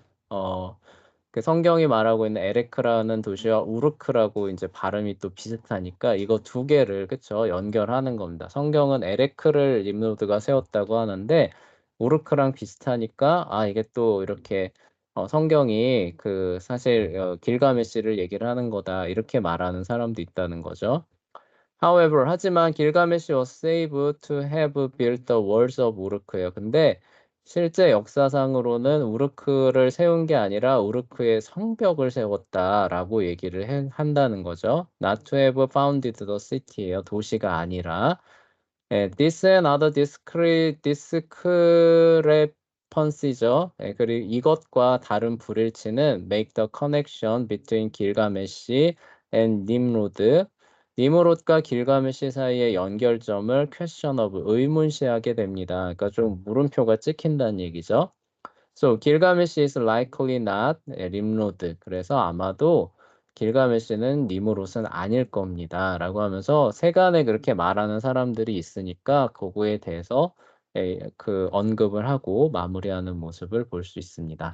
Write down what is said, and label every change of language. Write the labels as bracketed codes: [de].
[ko] 어 그 성경이 말하고 있는 에레크라는 도시와 우르크라고 인제 발음이 또 비슷하니까 이거 두 개를 그쵸? 연결하는 겁니다. 성경은 에레크를 nimrod가 세웠다고 하는데 우르크랑 비슷하니까 아 이게 또 이렇게 성경이 그 사실 길가메시를 얘기를 하는 거다 이렇게 말하는 사람도 있다는 거죠. [en] However [ko] 하지만 [en] 길가메시 was said to have built the walls of 우르크예요. [ko] 근데 실제 역사상으로는 우르크를 세운 게 아니라 우르크의 성벽을 세웠다라고 얘기를 한다는 거죠. [en] Not to have founded the city예요. [ko] 도시가 아니라. 예, [en] this and other discrepancy죠. [ko] 예, 그리고 이것과 다른 불일치는 [en] make the connection between 길가메시 and nimrod. [ko] 니므롯과 길가메시 사이의 연결점을 [en] question of [ko] 의문시하게 됩니다. 그러니까 좀 물음표가 찍힌다는 얘기죠. [en] So 길가메시 is likely not nimrod. [ko] 그래서 아마도 길가메시는 니므롯은 아닐 겁니다라고 하면서 세간에 그렇게 말하는 사람들이 있으니까 그거에 대해서 예 그 언급을 하고 마무리하는 모습을 볼 수 있습니다.